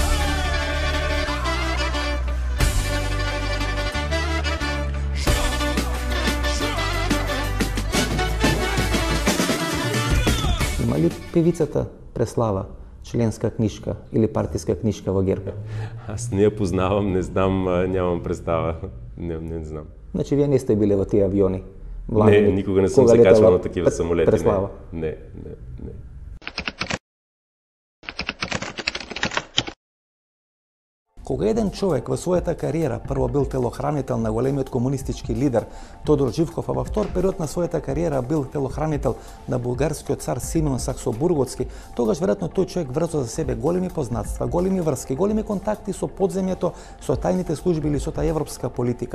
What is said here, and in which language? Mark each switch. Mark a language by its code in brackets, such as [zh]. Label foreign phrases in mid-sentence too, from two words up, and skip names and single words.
[mk] Има ли певицата Преслава членска книжка или партийска книжка во ГЕРБ? [bg] Аз не я познавам, не знам, нямам представа. Не знам. [mk] Значи вие не сте били во тие авиони? [bg] Не, никога не съм се качвал на такива самолети. [mk] Преслава? [bg] Не. [mk] Кога еден човек во својата кариера прво бил телохранител на големиот комунистички лидер Тодор Живков, а во втор период на својата кариера бил телохранител на булгарскиот цар Симеон Саксобурготски, тогаш веројатно тој човек врза за себе големи познатства, големи врски, големи контакти со подземјето, со тајните служби или со таа европска политика.